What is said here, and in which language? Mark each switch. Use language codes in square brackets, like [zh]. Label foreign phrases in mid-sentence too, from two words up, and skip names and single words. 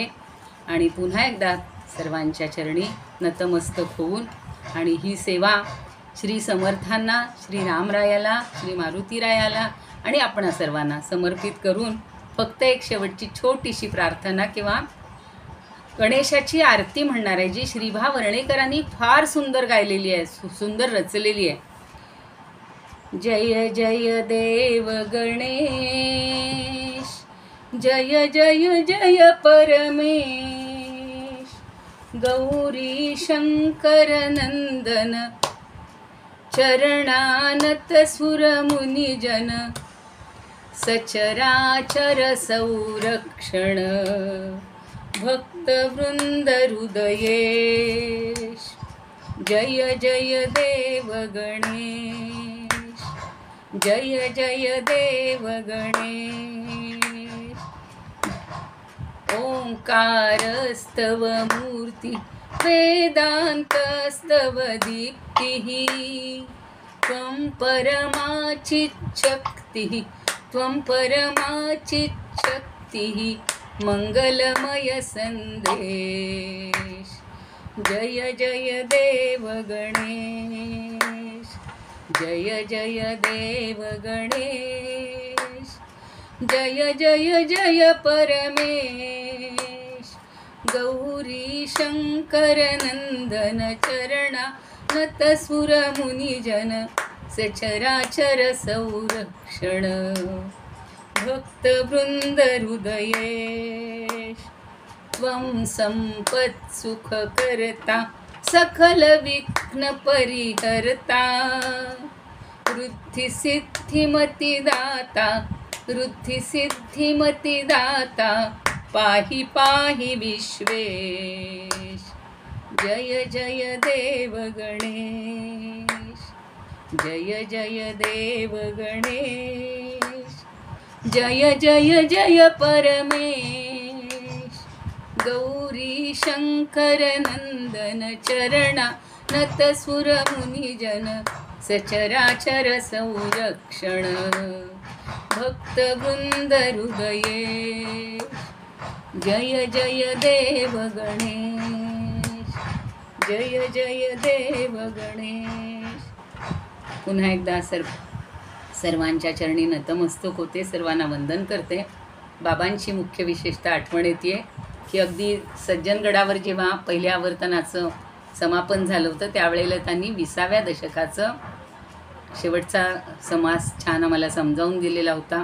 [mr] आणि पुन्हा एकदा सर्वांच्या चरणी नतमस्तक होऊन आणि ही सेवा श्री समर्थांना, श्री रामरायाला, श्री मारुतीरायाला आणि आपणा सर्वांना समर्पित करून फक्त एक शेवटची छोटीशी प्रार्थना किंवा गणेशाची आरती म्हणणार आहे, जी श्रीभा वर्णेकरांनी फार सुंदर गायलेली आहे, सुंदर रचलेली आहे. [sa] जय जय देव गणेश, जय जय जय परमेश, गौरी शंकर नंदन, चरणानत सुर मुनिजन, सचराचर संरक्षण, भक्तवृंद हृदयेश. जय जय देव गणेश, जय जय देव गणेश. ओंकारस्तव मूर्ती वेदान्तस्तव दीप्तिः, त्वं परमाचिच्छक्तिः, त्वं परमाचिच्छक्तिः, मंगलमय संदेश. जय जय देव गणेश, जय जय देव गणेश, जय जय जय परमेश, गौरी शंकर नंदन, चरणा नत सुर मुनिजन, सचराचर संरक्षण, भक्तवृंद हृदयेश. त्वं संपत् सुख करता, सकल विघ्न परिहरता, वृद्धि सिद्धिमति दाता, वृद्धि सिद्धिमति दाता, पाहि पाहि विश्वेश. जय जय देव गणेश, जय जय देव गणेश, जय जय जय परमेश, गौरी शंकर नंदन, चरणा नत सुर मुनिजन, सचराचर संरक्षण, भक्तवृंद हृदयेश. जय जय देव गणेश, जय जय देव गणेश. [mr] पुन्हा एकदा सर्वांच्या चरणी नतमस्तक होते, सर्वांना वंदन करते. बाबांची मुख्य विशेषता आठवण येते की अगदी सज्जनगडावर जेव्हा पहिल्या आवर्तनाचं समापन झालं होतं त्यावेळेला त्यांनी 20व्या दशकाचं शेवटचा समास छान आम्हाला समजावून दिलेला होता.